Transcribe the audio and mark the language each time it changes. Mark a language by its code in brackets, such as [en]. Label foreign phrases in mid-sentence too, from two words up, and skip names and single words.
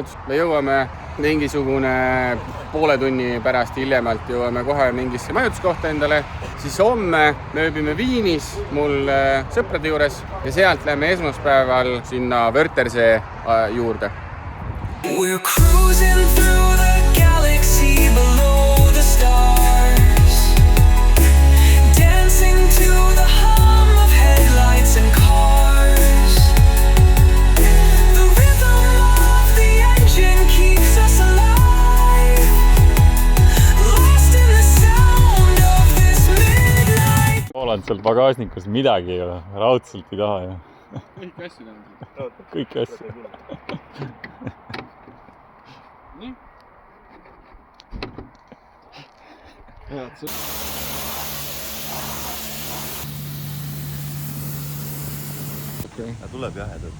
[et] Me jõuame mingisugune poole tunni pärast hiljemalt jõuame kohe mingisse majutuskohta endale. Siis homme me ööbime Viinis mul sõprade juures ja sealt lähme esmaspäeval sinna Wörthersee juurde. [en] We're cruising through the galaxy below the stars, dancing to the hum of headlights and cars. The rhythm of the engine keeps us alive, lost in the sound of this midnight. [et] Olen seal pagasnikus midagi ei ole, raudselt ei taha ja. Kõik asju on. Kõik asju. Nii. Head sõp. Tuleb jahedalt.